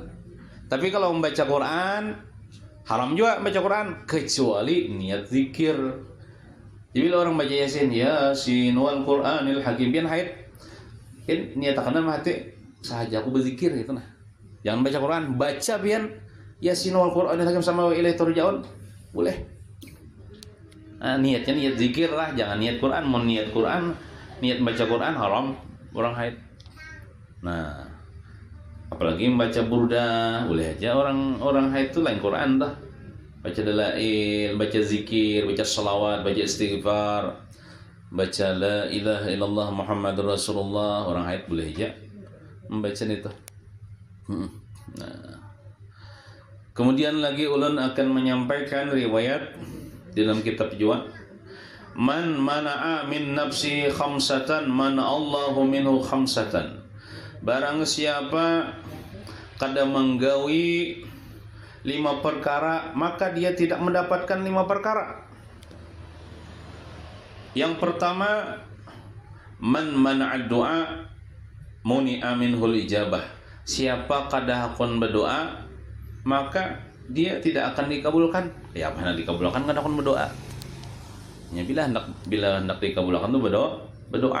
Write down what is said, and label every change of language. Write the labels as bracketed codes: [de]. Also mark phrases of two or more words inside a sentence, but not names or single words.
[bjn] Tapi kalau membaca Quran haram juga baca Quran kecuali niat zikir. Jadi bila orang baca Yasin [ar] والقرآن الحكيم [bjn] pian haid, kan niat takanan hati sahaja aku berzikir gitu nah. Jangan baca Quran, baca pian Yasin [ar] والقرآن الحكيم [bjn] sama [ar] وإليه ترجعون. [bjn] Boleh. Nah, niatnya niat zikir lah, jangan niat Quran. Mau niat Quran, niat baca Quran haram orang haid. Nah, apalagi membaca burda, boleh aja orang haid itu lain Quran dah. Baca dalail, baca zikir, baca salawat, baca istighfar, baca [ar] لا إله إلا الله محمد رسول الله, [bjn] orang haid boleh aja membaca itu. Nah, kemudian lagi ulun akan menyampaikan riwayat dalam kitab juga. [ar] من منع من نفسي خمسة منع الله منه خمسة. [bjn] Barang siapa kada menggawi 5 perkara, maka dia tidak mendapatkan 5 perkara. Yang pertama, [ar] من منع الدعاء منع منه الإجابة. [bjn] Siapa kada hakon berdoa, maka dia tidak akan dikabulkan. Ya mana dikabulkan kada hakon berdoa. Ya bila hendak dikabulkan tuh berdoa.